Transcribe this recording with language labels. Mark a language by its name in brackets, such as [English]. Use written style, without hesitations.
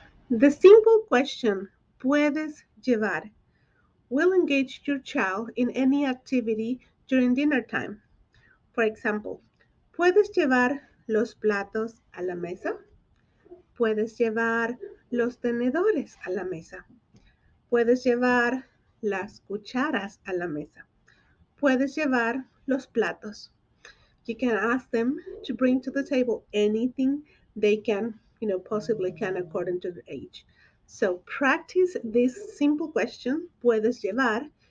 [English] The simple question, [Spanish] ¿puedes llevar? [English] Will engage your child in any activity during dinner time. [Spanish] For example, ¿puedes llevar los platos a la mesa? ¿Puedes llevar los tenedores a la mesa? ¿Puedes llevar las cucharas a la mesa? ¿Puedes llevar los platos? [English] You can ask them to bring to the table anything they can, possibly can according to their age. So practice this simple question, [Spanish] ¿puedes llevar?